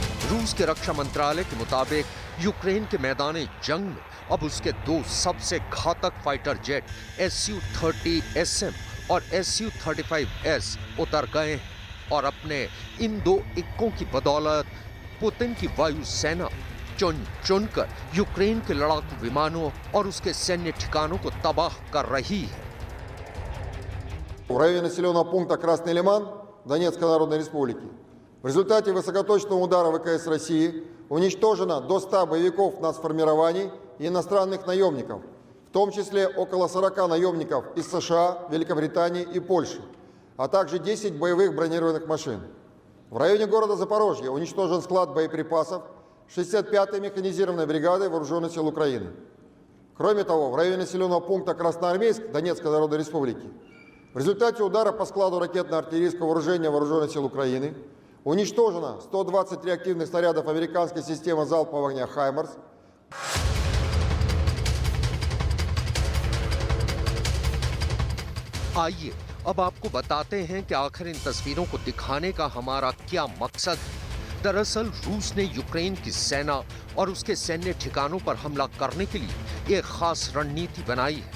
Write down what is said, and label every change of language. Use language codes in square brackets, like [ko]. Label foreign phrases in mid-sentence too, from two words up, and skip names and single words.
[hi] रूस के रक्षा मंत्रालय के मुताबिक यूक्रेन के मैदानी जंग में अब उसके दो सबसे घातक [en] fighter jet [hi] Su-30SM और Su-35S उतर गए हैं और अपने इन दो इक्कों की बदौलत पुतिन की वायुसेना चुन चुनकर यूक्रेन के लड़ाकू विमानों और उसके सैन्य ठिकानों को तबाह कर रही है। [ru] В районе населенного пункта Красный Лиман Донецкой Народной Республики в результате высокоточного удара ВКС России уничтожено до 100 боевиков нацформирований и иностранных наемников, в том числе около 40 наемников из США, Великобритании и Польши, а также 10 боевых бронированных машин. В районе города Запорожье уничтожен склад боеприпасов 65-й механизированной бригады Вооруженных сил Украины. Кроме того, в районе населенного пункта Красноармейск Донецкой Народной Республики в результате удара по складу ракетно-артиллерийского вооружения Вооруженных сил Украины уничтожено 120 реактивных снарядов американской системы залпового огня «Хаймарс». [hi] आइए अब आपको बताते हैं कि आखिर इन तस्वीरों को दिखाने का हमारा क्या मकसद है। दरअसल रूस ने यूक्रेन की सेना और उसके सैन्य ठिकानों पर हमला करने के लिए एक खास रणनीति बनाई है।